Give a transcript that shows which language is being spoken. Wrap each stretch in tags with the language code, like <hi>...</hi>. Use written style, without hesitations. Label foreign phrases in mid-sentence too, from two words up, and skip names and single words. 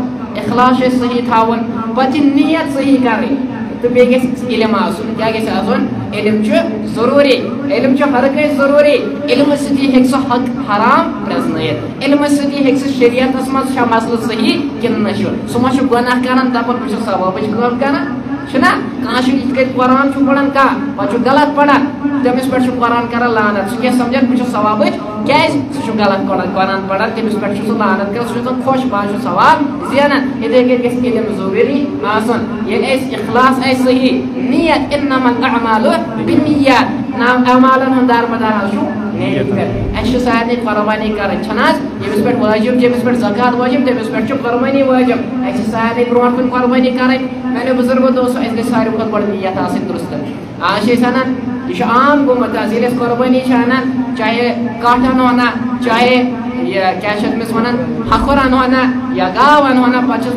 <ks>اخلاص چھُ اسہِ صحیح تھاوُن پتہٕ چھِ نیت صحیح کرٕنۍ تو بیٚیہِ گژھِ علم آسُن کیٛاہ گژھِ آسُن علم چھُ ضروٗری علم چھُ ہر کٲنٛسہِ ضروٗری علمہٕ سۭتی ہیٚکہِ سُہ حق حرام پرٛزنٲیِتھ علمہٕ سۭتی ہیٚکہِ سُہ شریعتس منٛز چھا مسلہٕ صحیح کِنہٕ نہ چھُ سُہ ما چھُ گۄناہ کران دپان بہٕ چھُس ثوابٕچ کٲم کران چھُنا کانٛہہ چھُ یِتھ کٔنۍ قرآن چھُ پران کانٛہہ پتہٕ چھُ غلط پران تٔمِس پٮ۪ٹھ چھُ قرآن کران لعنت سُہ کیٛاہ سمجھان بہٕ چھُس ثوابٕچ کیٛازِ سُہ چھُ غلط قرآن پران تٔمِس پٮ۪ٹھ چھُ سُہ لعنت کران سُہ چھُ آسان خۄش بہٕ چھُ ثواب زینان یِتھَے کٔنۍ گژھِ علم ضروٗری آسُن ییٚلہِ اَسہِ اخلاص آسہِ صحیح نیت</ks> <ar>انما الاعمال بالنیات</ar> <ks>اعمالن ہُنٛد دارمدار حظ چھُ نیت پٮ۪ٹھ اَسہِ چھِ سارنٕے قۄربانی کَرٕنۍ چھَنہٕ حظ ییٚمِس پٮ۪ٹھ واجب ییٚمِس پٮ۪ٹھ زکات واجب تٔمِس پٮ۪ٹھ چھُ قۄربانی واجب اَسہِ چھِ سارنٕے برونٛٹھ کُن قۄربانی کَرٕنۍ میانیو بُزرگو دوستو اَسہِ گژھِ ساروی کھۄتہٕ گۄڈٕ نیت آسٕنۍ درُستہٕ آز چھِ أسۍ اَنان یہ چھُ عام گوٚمُت حظ ییٚلہِ أسۍ قۄربانی چھِ اَنان چاہے کٹھ اَنو نا چاہے یہ کیٛاہ چھِ أمِس وَنان ہَکھُر اَنو نا یا گاو اَنو نا پَتہٕ چھِس</ks>